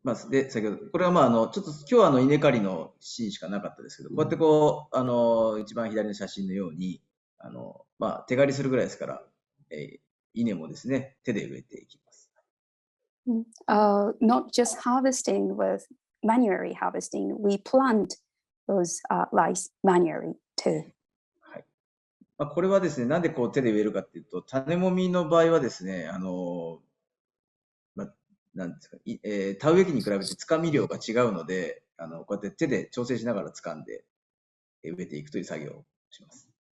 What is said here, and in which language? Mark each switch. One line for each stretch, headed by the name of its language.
Japanese: で、先ほど、これはちょっと今日は稲刈りのシーンしかなかったですけど、こうやって一番左の写真のように、手刈りするぐらいですから、稲もですね、手で植えていきます。
English: Not just harvesting with manually harvesting, we plant those rice manually too.
Japanese: はい。これはですね、なんでこう手で植えるかっていうと、種もみの場合はですね、なんですか、田植え機に比べてつかみ量が違うので、こうやって手で調整しながら掴んで植えていくという作業をします。